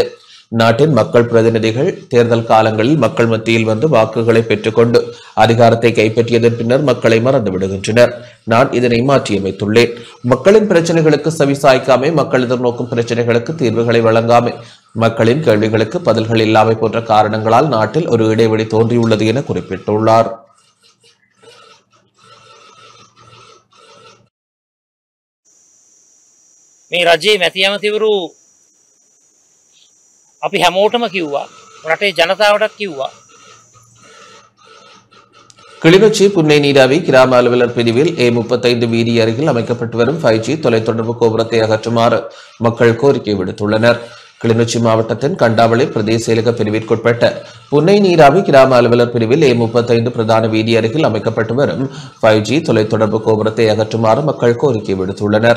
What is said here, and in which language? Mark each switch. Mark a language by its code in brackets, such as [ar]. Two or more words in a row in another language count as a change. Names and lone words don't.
[ta] நாட்டின் மக்கள் பிரதிநிதிகள் தேர்தல் காலங்களில் மக்கள் மத்தியில் வந்து வாக்குகளை பெற்றுக்கொண்டு அதிகாரத்தை கைப்பற்றியதன் பின்னர் மக்களை மறந்து விடுகின்றனர். நான் இதனை மாற்றியமைத்துள்ளேன். மக்களின் பிரச்சனைகளுக்கு செவிசாய்க்காமை, மக்கள் எதிர்நோக்கும் பிரச்சனைகளுக்கு தீர்வுகளை வழங்காமை, மக்களின் கேள்விகளுக்கு பதில்கள் இல்லாமை போன்ற காரணங்களால் நாட்டில் ஒரு இடைவெளி தோன்றியுள்ளது என குறிப்பிட்டுள்ளார். [si] මේ රජයේ මැති ඇමතිවරු අපි හැමෝටම කිව්වා, රටේ ජනතාවටත් කිව්වා. [ta] கிளிநொச்சி புன்னை நீராவி கிராம அலுவலர் பிரிவில் A35 வீதி அருகில் அமைக்கப்பட்டு வரும் 5G தொலைத்தொடர்பு கோபுரத்தை அகற்றுமாறு மக்கள் கோரிக்கை விடுத்துள்ளனர். கிளிநொச்சி மாவட்டத்தின் கண்டாவளை பிரதேச செயலக பிரிவிற்குட்பட்ட புன்னை நீராவி கிராம அலுவலர் பிரிவில் A35 பிரதான வீதி அருகில் அமைக்கப்பட்டு வரும் 5G தொலைத்தொடர்பு கோபுரத்தை அகற்றுமாறு மக்கள் கோரிக்கை விடுத்துள்ளனர்.